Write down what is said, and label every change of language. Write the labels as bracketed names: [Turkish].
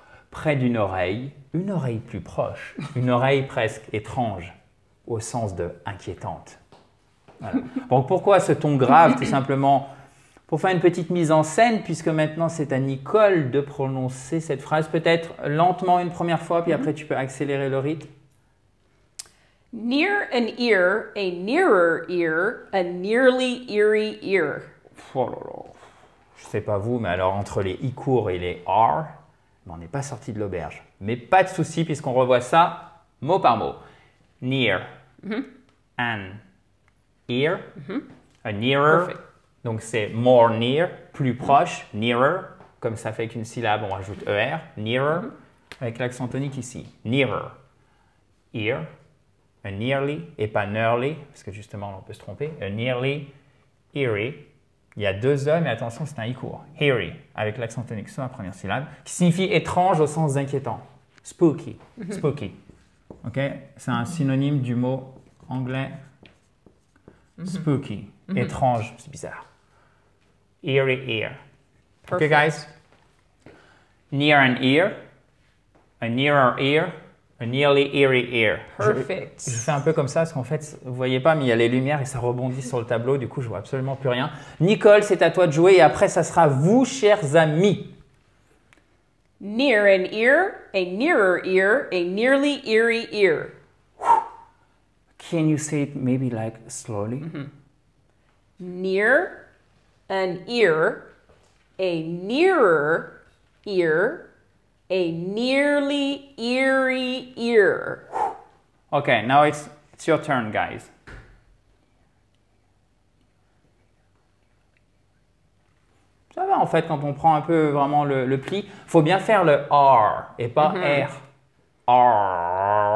[French] Près d'une oreille plus proche, une oreille presque étrange, au sens de inquiétante. Voilà. Donc pourquoi ce ton grave? Tout simplement pour faire une petite mise en scène, puisque maintenant c'est à Nicole de prononcer cette phrase, peut-être lentement une première fois, puis après tu peux accélérer le rythme. [English] Near an ear, a nearer ear, a nearly eerie ear. [French] Oh là là. Je ne sais pas vous, mais alors entre les i courts et les r, on n'est pas sorti de l'auberge. Mais pas de souci, puisqu'on revoit ça mot par mot. [English] Near, an ear, a nearer. Perfect. [French] Donc c'est more near, plus proche, nearer. Comme ça fait qu'une syllabe, on rajoute er, nearer, avec l'accent tonique ici. [English] Nearer, ear, a nearly, [French] et pas nearly, parce que justement on peut se tromper. [English] A nearly, eerie. [French] Il y a deux E, mais attention, c'est un i court. Eerie, avec l'accent tonique sur la première syllabe, qui signifie étrange au sens d'inquiétant. [English] Spooky, spooky. [French] Ok, c'est un synonyme du mot anglais spooky, étrange, c'est bizarre. [English] Eerie ear. Ok, guys? Near an ear, a nearer ear, a nearly eerie ear. Perfect. [French] Je fais un peu comme ça parce qu'en fait, vous voyez pas, mais il y a les lumières et ça rebondit sur le tableau. Du coup, je vois absolument plus rien. Nicole, c'est à toi de jouer et après, ça sera vous, chers amis. [English] Near an ear, a nearer ear, a nearly eerie ear. Can you say it maybe like slowly? Near an ear, a nearer ear, a nearly eerie ear. Okay, now it's your turn, guys. [French] Ça va en fait quand on prend un peu vraiment le pli. Il faut bien faire le R et pas R. R.